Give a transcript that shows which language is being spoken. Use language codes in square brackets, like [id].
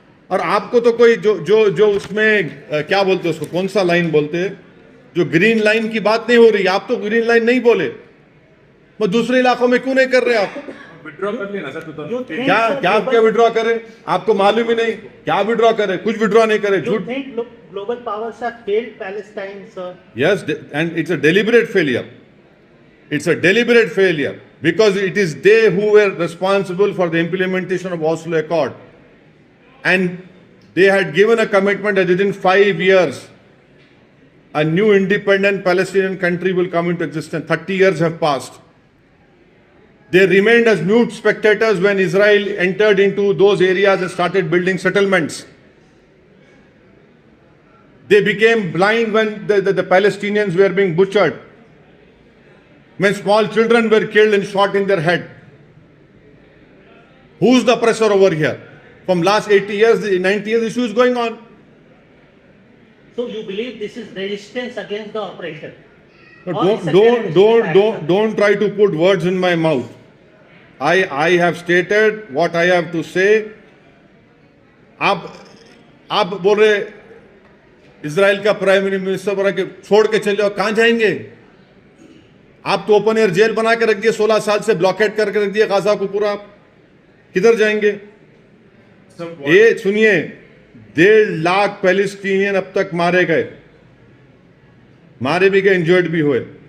[hi] और आपको तो कोई जो जो जो उसमें क्या बोलते हैं उसको, कौन सा लाइन बोलते हैं, जो ग्रीन लाइन की बात नहीं हो रही, आप तो ग्रीन लाइन नहीं बोले, वो दूसरे इलाकों में क्यों नहीं कर रहे आप? विड्रॉ कर लेना सर। क्या विड्रॉ करें? आपको मालूम ही नहीं क्या विड्रॉ करें, कुछ विड्रॉ नहीं करे, झूठ। [en] Global powers have failed Palestine, sir. Yes, and it's a deliberate failure. It's a deliberate failure because it is they who were responsible for the implementation of Oslo Accord. And they had given a commitment that within 5 years, a new independent Palestinian country will come into existence. 30 years have passed. They remained as mute spectators when Israel entered into those areas and started building settlements. They became blind when the Palestinians were being butchered, when small children were killed and shot in their head. Who's the oppressor over here? From last 80 years, 90 years, the issue is going on. So you believe this is resistance against the oppression? No, Or it's a terrorist act? don't try to put words in my mouth. I have stated what I have to say. [hi] आप बोल रहे Israel का prime minister बोला कि छोड़ के चले जाओ, कहां जाएंगे? आप तो ओपन एयर जेल बना के रख दिए, 16 साल से ब्लॉकेट करके रख दिए गाजा को पूरा, किधर जाएंगे? ये सुनिए, 1.5 लाख पैलेस्टीनियन अब तक मारे गए, मारे भी गए, इंजर्ड भी हुए।